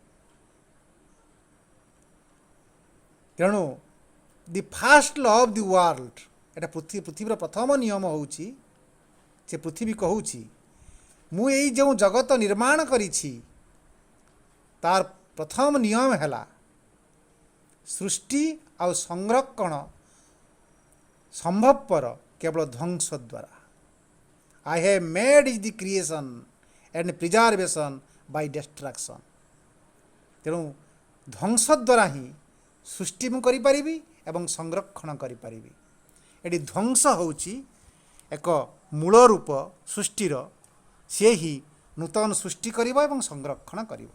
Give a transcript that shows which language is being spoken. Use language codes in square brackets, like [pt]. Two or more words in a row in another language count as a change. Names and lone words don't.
[or] ତେଣୁ [en] the first law of the world, [or] ଏଇଟା ପୃଥିବୀର ପ୍ରଥମ ନିୟମ ହେଉଛି, ସେ ପୃଥିବୀ କହୁଛି ମୁଁ ଏଇ ଯେଉଁ ଜଗତ ନିର୍ମାଣ କରିଛି ତାର ପ୍ରଥମ ନିୟମ ହେଲା ସୃଷ୍ଟି ଆଉ ସଂରକ୍ଷଣ ସମ୍ଭବପର କେବଳ ଧ୍ୱଂସ ଦ୍ୱାରା। [en] I have made is the creation and preservation by destruction। [or] ତେଣୁ ଧ୍ୱଂସ ଦ୍ୱାରା ହିଁ ସୃଷ୍ଟି ମୁଁ କରିପାରିବି ଏବଂ ସଂରକ୍ଷଣ କରିପାରିବି। ଏଠି ଧ୍ୱଂସ ହେଉଛି ଏକ ମୂଳ ରୂପ ସୃଷ୍ଟିର, ସେ ହିଁ ନୂତନ ସୃଷ୍ଟି କରିବ ଏବଂ ସଂରକ୍ଷଣ କରିବ।